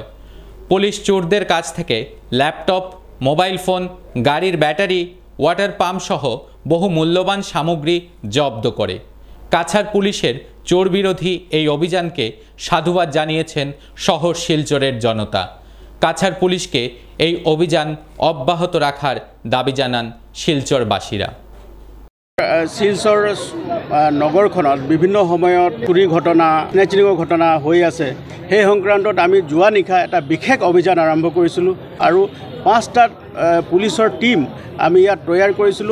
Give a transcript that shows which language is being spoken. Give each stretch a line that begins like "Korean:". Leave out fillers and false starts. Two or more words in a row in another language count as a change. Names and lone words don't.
Bangla: পুলিশ চোরদের কাছ থেকে ল্যাপটপ, মোবাইল ফোন, গাড়ির ব্যাটারি, ওয়াটার পাম্প সহ বহু মূল্যবান সামগ্রী জব্দ করে। কাছাড় পুলিশের চোর বিরোধী এই অভিযানকে সাধুবাদ জানিয়েছেন শহর শিলচরের জনতা। কাছাড় পুলিশকে এই অভিযান অব্যাহত রাখার দাবি জানান শিলচরবাসীরা।
Assamese: শিলচৰ নগৰখনত বিভিন্ন সময়ত চুৰি ঘটনা, স্নেচিঙৰ ঘটনা হৈ আছে। সেই সংক্ৰান্তত আমি যোৱা নিশা এটা বিশেষ অভিযান আৰম্ভ কৰিছিলোঁ আৰু 5টা পুলিচৰ টীম আমি ইয়াত তৈয়াৰ কৰিছিলোঁ।